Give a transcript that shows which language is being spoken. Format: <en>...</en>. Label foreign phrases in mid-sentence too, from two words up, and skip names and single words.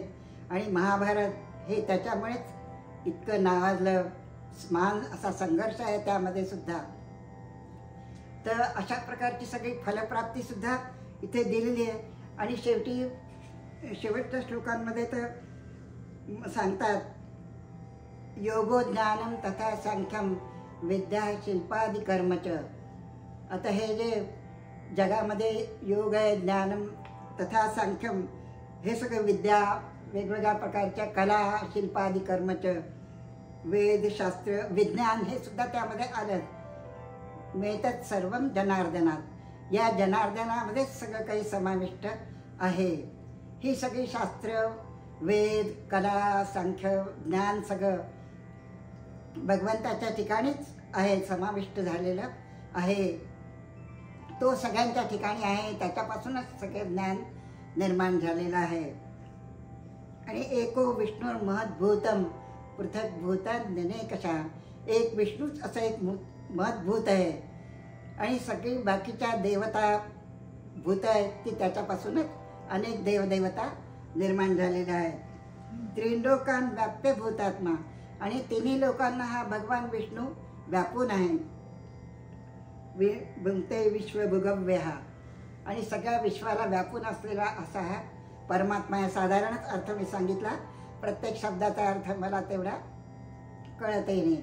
<mr>आणि महाभारत हे त्याच्यामुळेच इतकं नावाजलं. महान असा संघर्ष आहे त्यामध्ये सुद्धा. तर अशा प्रकारची सगळी फलप्राप्ती सुद्धा इथे दिलेली आहे. आणि शेवटच्या श्लोकांमध्ये तर सांगतात,</mr> <sa>योगो ज्ञानम तथा सांख्यम विद्या शिल्पादि कर्मच.</sa> <mr>आता हे जे जगामध्ये योग आहे,</mr> <sa>ज्ञानम तथा सांख्यम,</sa> <mr>हे सगळं विद्या, वेगवेगळ्या प्रकारच्या कला,</mr> <sa>शिल्पादि कर्मच,</sa> <mr>वेद, शास्त्र, विज्ञान हे सुद्धा त्यामध्ये आलं.</mr> <sa>मिळतात सर्वम जनार्दनात.</sa> <mr>या जनार्दनामध्येच सगळं काही समाविष्ट आहे. ही सगळी शास्त्र, वेद, कला, सांख्य, ज्ञान सगळं भगवंताच्या ठिकाणीच आहे, समाविष्ट झालेलं आहे. तो सगळ्यांच्या ठिकाणी आहे, त्याच्यापासूनच सगळे ज्ञान निर्माण झालेलं आहे.</mr> <sa>आणि एको विष्णू महद्भूतम पृथक भूतान्यनेकशा.</sa> <mr>एक विष्णूच असं एक महद्भूत आहे आणि सगळी बाकीच्या देवता भूत आहेत ती त्याच्यापासूनच अनेक देवदेवता निर्माण झालेल्या आहेत.</mr> <sa>त्रिलोकान व्याप्य भूतात्मा.</sa> <mr>आणि तिन्ही लोकांना हा भगवान विष्णू व्यापून आहे.</mr> <sa>भुंक्ते विश्वभुगव्य हा.</sa> <mr>आणि सगळ्या विश्वाला व्यापून असलेला असा हा परमात्मा आहे. साधारणच अर्थ मी सांगितला, प्रत्येक शब्दाचा अर्थ मला तेवढा कळतही नाही.</mr>